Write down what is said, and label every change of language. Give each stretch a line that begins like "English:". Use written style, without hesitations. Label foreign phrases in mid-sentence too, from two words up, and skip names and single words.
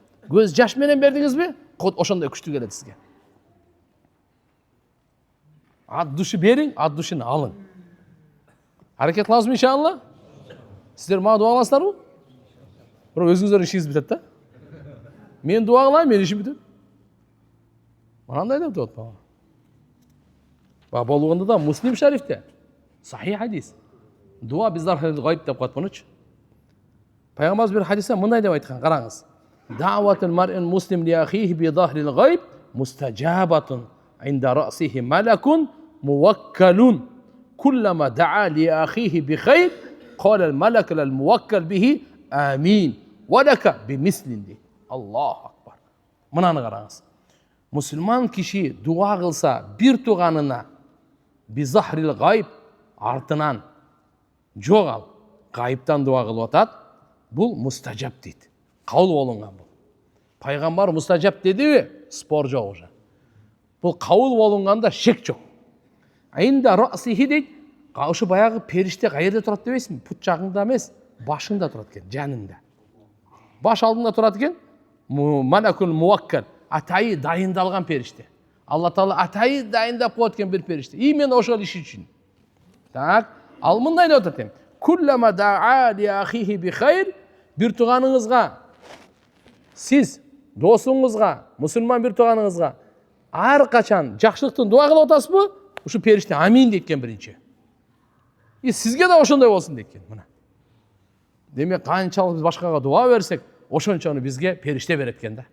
Kyrgyz: Көз жаш менен бердиңизби? Ошондой күчтүү келет сизге. Ат души бериң, ат душини алың. Аракет кылабызбы иншалла? Сиздер мага дуа кыласыздарбы? Бирок өзүңүздөрдүн ишиңиз бүтөт да. Мен дуа кылайын, менин ишим бүтөт. Мынандай деп атпайбы? Болгондо да Муслим шарифте сахих хадис. Дуа
Arabic: بظهر الغيب
Kyrgyz: деп коет мунучу. Пайгамбарыбыз бир хадисте мындай деп айткан, караңыз.
Arabic: دعوة المرء المسلم لأخيه بظهر الغيب مستجابة عند رأسه ملك موكل. كلما دعا لأخيه بخير قال الملك للموكل به آمين. ولك بمثل. الله أكبر.
Kyrgyz: Мынаны караңыз. Мусулман киши дуа кылса бир туганына
Arabic: بظهر الغيب
Kyrgyz: артынан жогал гайыптан дуа кылып атат. Бул мустажаб дейт. Кабыл болунган бул. Пайгамбар мустажаб дедиби? Спор жок уже. Бул кабыл болунганда шек жок.
Arabic: عند رأسه
Kyrgyz: дейт. Ошо баягы периште каерде турат дебейсиңби? Пут жагыңда эмес, башыңда турат экен, жаныңда. Баш алдыңда турат экен.
Arabic: الملك الموكل,
Kyrgyz: атайы дайындалган периште. Алла Таала атайы дайындап коет экен бир периште. Именно ошол иш үчүн. Так, ал мындай деп атат.
Arabic: كلما دعا لأخيه بخير,
Kyrgyz: bir туганыңызга, сиз досуңузга, мусулман бир туганыңызга ар качан жакшылыктын дуа кылып атасызбы? Ушу периште амин дейт экен биринчи. Сизге да ошондой болсун дейт экен. Мына. Демек канчалык биз башкага дуа берсек, ошончону бизге периште берет экен да.